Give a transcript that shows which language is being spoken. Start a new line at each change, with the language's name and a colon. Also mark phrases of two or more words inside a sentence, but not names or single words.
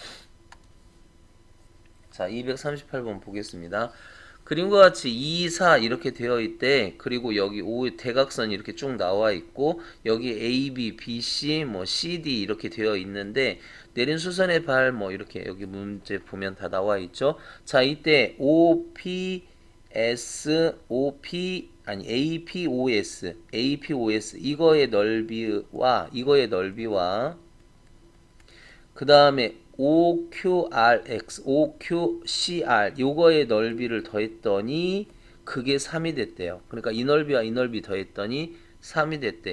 Korean: 자 238번 보겠습니다. 그림과 같이 2, 4 이렇게 되어 있대. 그리고 여기 5의 대각선이 이렇게 쭉 나와 있고 여기 A, B, B, C, 뭐 C, D 이렇게 되어 있는데 내린 수선의 발 뭐 이렇게 여기 문제 보면 다 나와 있죠. 자 이때 O, P, S, O, P 아니 A, P, O, S, A, P, O, S 이거의 넓이와 그 다음에 OQRX, OQCR 요거의 넓이를 더했더니 그게 3이 됐대요. 그러니까 이 넓이와 이 넓이 더했더니 3이 됐대.